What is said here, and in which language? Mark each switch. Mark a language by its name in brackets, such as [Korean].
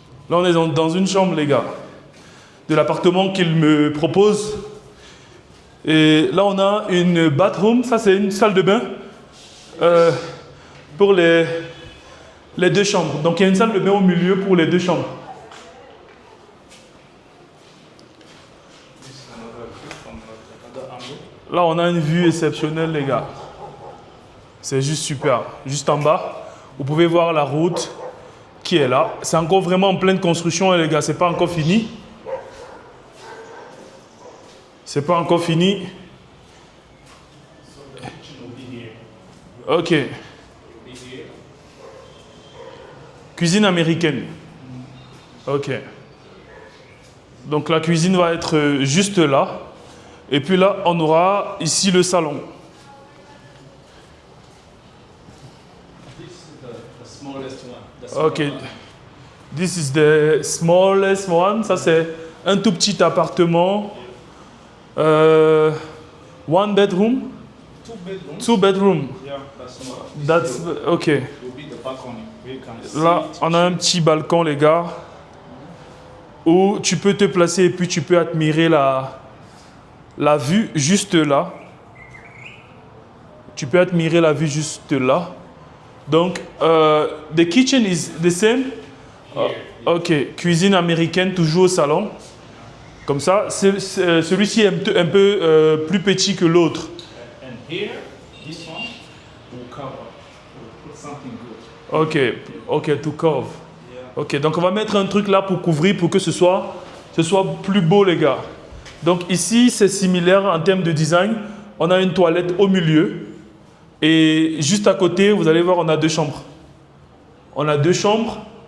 [French] Là, on est dans une chambre, les gars. De l'appartement qu'il me propose. Et là, on a une bathroom. Ça, c'est une salle de bain. Pour les 2 chambres. Donc, il y a une salle de bain au milieu pour les 2 chambres. [English] This is another view from another angle. [French] Là, on a une vue exceptionnelle, les gars. C'est juste super. Juste en bas, vous pouvez voir la route qui est là. C'est encore vraiment en pleine construction, les gars. C'est pas encore fini. C'est pas encore fini. Ok. Cuisine américaine. Ok. Donc la cuisine va être juste là. Et puis là, on aura ici le salon. [English] This is the smallest one. The small Ok. one. This is the smallest one. [French] Ça, c'est un tout petit appartement. [English] 1 bedroom. 2 bedrooms. 2 bedroom. Yeah, that's small. That's ok. Will be the balcony. Where you can [French] Là, [English] see [French] on a un petit balcon, les gars, où tu peux te placer et puis tu peux admirer la vue juste là. Tu peux admirer la vue juste là. Donc, [English] the kitchen is the same. [French] Ok, cuisine américaine, toujours au salon. Comme ça, celui-ci est un peu plus petit que l'autre. [English] And here, this one will cover. We'll put something good. Ok, to cover. [French] Ok, donc on va mettre un truc là pour couvrir, pour que ce soit plus beau, les gars. Donc ici, c'est similaire en termes de design. On a une toilette au milieu. Et juste à côté, vous allez voir, on a 2 chambres. On a 2 chambres.